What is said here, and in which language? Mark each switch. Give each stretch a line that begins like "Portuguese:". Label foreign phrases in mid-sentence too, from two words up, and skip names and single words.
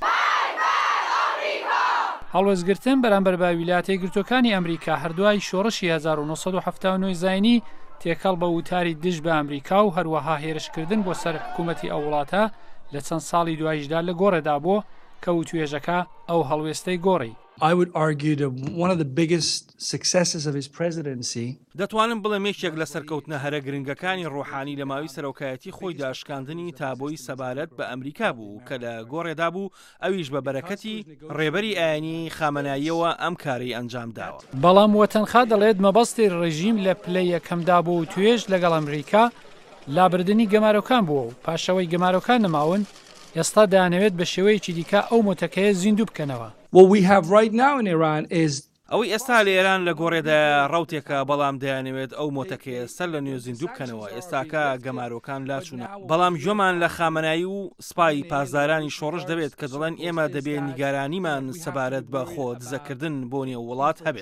Central Kurdish: هەڵوەزگرتن بەرامبەر بە ویلایەتە یەکگرتووەکانی ئەمریکا هەردووای شۆڕشی 1970 زاینی تێکەڵ بە وتاری دژ بە ئەمریکا و هەروەها هێرشکردن بۆ سەر حکوومەتی ئەو وڵاتە لە چەند ساڵی دوایشدا لە گۆڕێدا بووە کە وتوێژەکە ئەو هەڵوێستەی گۆڕی.
English: I would argue that one of the biggest successes of his presidency
Central Kurdish: دەتوانم بڵێم یەکێک لە سەرکەوتنە هەرە گرنگەکانی ڕۆحانی لە ماوەی سەرۆکایەتی خۆی داشکاندنی تابۆی سەبارەت بە ئەمریکا بوو کە لە گۆڕێدا بوو، ئەویش بە بەرەکەتی ڕێبەری ئاینی خامەناییەوە ئەم کاری ئەنجام داوە. بەڵام وەتەنخا دەڵێت مەبەستی ڕێژیم لە پلەی یەکەمدا بوو و توێژ لەگەڵ ئەمریکا لابردنی گەمارۆکان بووە و پاشەوەی گەمارۆکان نەماون ئێستا دەیانەوێت بە شێوەیەکی دیکە ئەو مۆتەکەیە زیندوو بکەنەوە.
English: What we have right now in Iran is
Central Kurdish: ئەوەی ئێستا لە ئێران لە گۆڕێدا ڕوتێکە، بەڵام دەیانەوێت ئەو مۆتەکەیە سەر لە نوێ زیندوو بکەنەوە. ئێستاکە گەمارۆکان لاچوونە، بەڵام ژۆمان لە خامەنایی و سپای پاسدارانی شۆڕش دەبێت کە دەڵێن ئێمە دەبێت نیگارانیمان سەبارەت بە خۆ دزەکردن بۆ نێو وڵات هەبێت.